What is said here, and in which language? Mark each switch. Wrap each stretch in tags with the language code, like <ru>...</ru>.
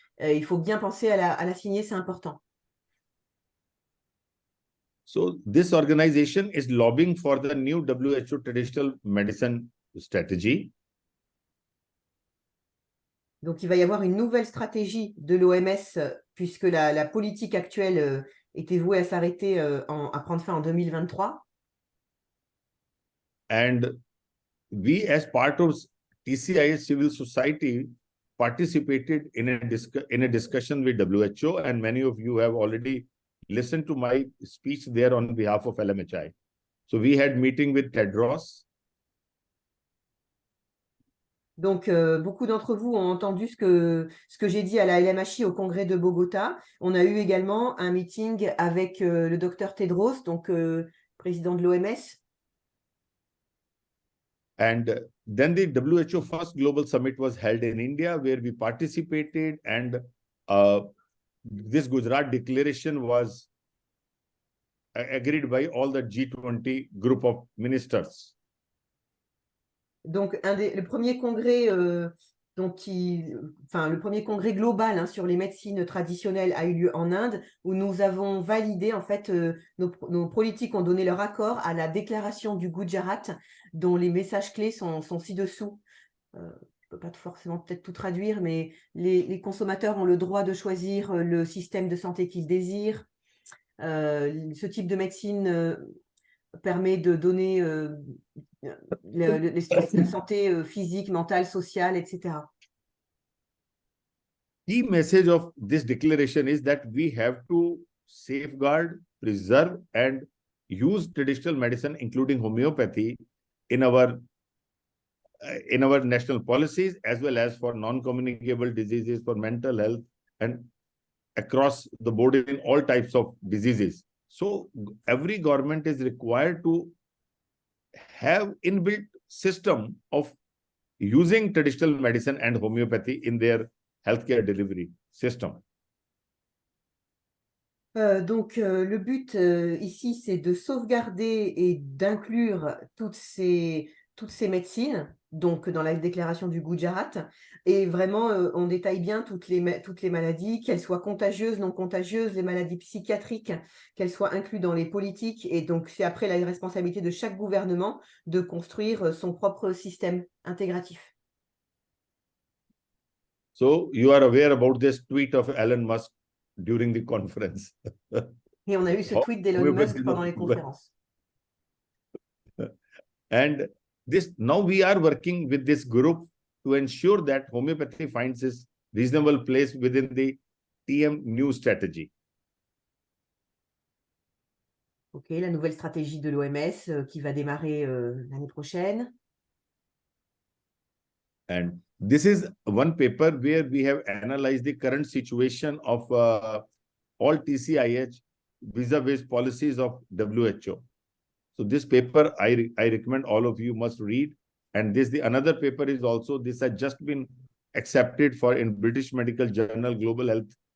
<fr>Il faut bien penser à la signer, c'est important.</fr> <en>So this organization is lobbying for the new WHO traditional medicine strategy.</en> <fr>Donc, il va y avoir une nouvelle stratégie de l'OMS puisque la politique actuelle était vouée à s'arrêter, à prendre fin en 2023.</fr> <en>And we, as part of TCIM civil society, participated in a discussion with WHO, and many of you have already listened to my speech there on behalf of LMHI. So we had meeting with Tedros.</en> <fr>Donc, beaucoup d'entre vous ont entendu ce que j'ai dit à la LMHI au congrès de Bogota. On a eu également un meeting avec le docteur Tedros, donc président de l'OMS.</fr> <en>And then the WHO first global summit was held in India, where we participated, and this Gujarat declaration was agreed by all the G20 group of ministers.</en> <fr>Donc, le premier congrès le premier congrès global sur les médecines traditionnelles a eu lieu en Inde, où nous avons validé, en fait, nos politiques ont donné leur accord à la déclaration du Gujarat, dont les messages clés sont ci-dessous. Je ne peux pas forcément peut-être tout traduire, mais les consommateurs ont le droit de choisir le système de santé qu'ils désirent. Ce type de médecine permet de donner la santé physique, mentale, sociale, etc.</fr> <en>Key message of this declaration is that we have to safeguard, preserve, and use traditional medicine, including homeopathy, in our national policies, as well as for non-communicable diseases, for mental health, and across the board in all types of diseases. So every government is required to have inbuilt system of using traditional medicine and homeopathy in their healthcare delivery system.</en> <fr>Donc, le but ici, c'est de sauvegarder et d'inclure toutes ces médecines, donc dans la déclaration du Gujarat. Et vraiment, on détaille bien toutes les maladies, qu'elles soient contagieuses, non contagieuses, les maladies psychiatriques, qu'elles soient incluses dans les politiques. Et donc, c'est après la responsabilité de chaque gouvernement de construire son propre système intégratif.</fr> <en>So you are aware about this tweet of Elon Musk during the conference.</en> <fr>Et on a eu ce tweet d'Elon Musk pendant les conférences.</fr> <en>And now we are working with this group to ensure that homeopathy finds its reasonable place within the TM new strategy.</en> <fr>Ok, la nouvelle stratégie de l'OMS qui va démarrer l'année prochaine.</fr> <en>And this is one paper where we have analyzed the current situation of all TCIH vis-a-vis policies of WHO. So this paper, I recommend all of you must read. And another paper is also, this has just been accepted in British Medical Journal Global Health.</en>